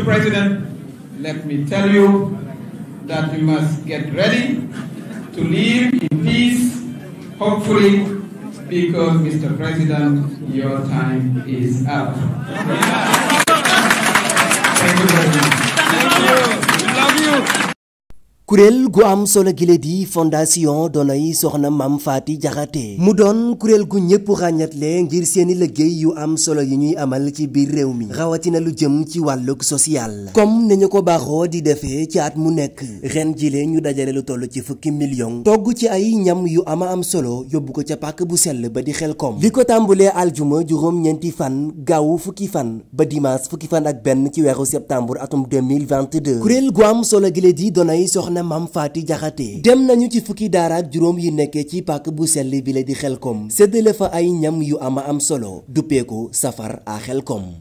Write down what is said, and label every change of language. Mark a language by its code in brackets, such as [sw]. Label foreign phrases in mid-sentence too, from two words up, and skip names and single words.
[en] President, let me tell you that you must get ready to live in peace, hopefully, because, Mr. President, your time is up. Thank you very much. Thank you. We love you. [wo] kuréel gu am solo gile di fondation Donoy Soxna Mame Faty Diakhaté mu doon kuréel gu ñëpp ràññatle ngir seeni liggéey yu am solo yi ñuy amal ci biir réew mi rawatina lu jëm ci wàllug social comme ni ñu ko baaxoo di defee ci at mu nekk ren jile ñu dajale lu toll ci 10 millions togg ci ay ñam yu ama am solo yóbbu ko ca pàkk bu sell ba di Xelkom li ko tàmbulee aljuma juróom-ñeenti fan gaawu fukki fan ba dimanche fukki fan ak benn ci weeru septembre atum 2022 kuréel gu am solo gile di Donoy Soxna Mame Faty Diakhaté dem nañu ci fukki daara ak juróom yi nekkee ci pàkk bu sell bi la di Xelkom séddale fa ay ñam yu ama am solo duppeeku safar a Xelkom